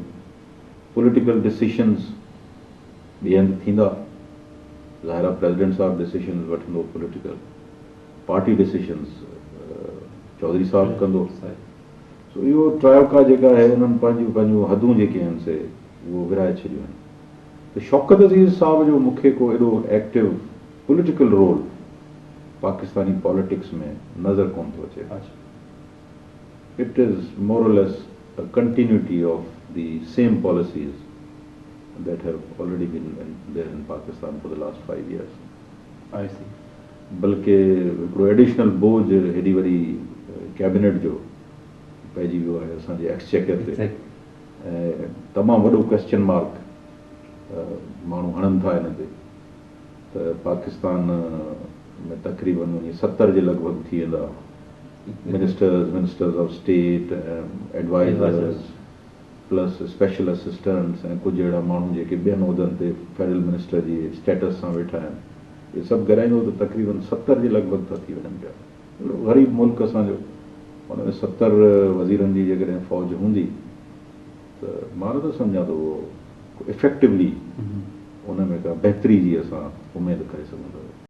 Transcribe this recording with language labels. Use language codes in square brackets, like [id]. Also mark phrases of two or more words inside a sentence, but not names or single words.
[en] political decisions [sd] ॿिए हंधि थींदा, ज़ाहिर आहे प्रेसिडेंट साहिबु डिसीशन्स वठंदो, [en] political party decisions [sd] चौधरी साहिबु कंदो। सो इहो ट्रायोका जेका आहे, उन्हनि पंहिंजूं पंहिंजूं हदूं जेके आहिनि से उहो विराए छॾियूं आहिनि। त शौकत अज़ीज़ साहिब जो मूंखे को एॾो [en] active political role Pakistani politics [sd] में नज़र कोन थो अचे। [en] it is more or less a continuity of the same policies that have already been there in Pakistan for the last 5 years. I see. [sd] बल्कि हिकिड़ो एडिशनल बोझ हेॾी वरी कैबिनेट जो पइजी वियो आहे असांजे एक्सचेकर ते, ऐं तमामु वॾो [en] question mark [sd] माण्हू हणनि था हिन ते। त पाकिस्तान में तक़रीबन 70 जे लॻभॻि थी वेंदा [en] ministers of state, advisers plus special assistants, [sd] ऐं कुझु अहिड़ा माण्हू जेके ॿियनि उहिदनि ते [en] federal minister [sd] जी स्टेटस सां वेठा आहिनि। इहे सभु ॻाल्हाईंदो त तक़रीबन 70 जे लॻभॻि था थी वञनि पिया। ग़रीब मुल्क असांजो, हुन में 70 वज़ीरनि जी जेकॾहिं फ़ौज हूंदी त मां नथो सम्झां त उहो इफेक्टिवली उन में का बहितरी जी असां उमेदु करे सघूं था।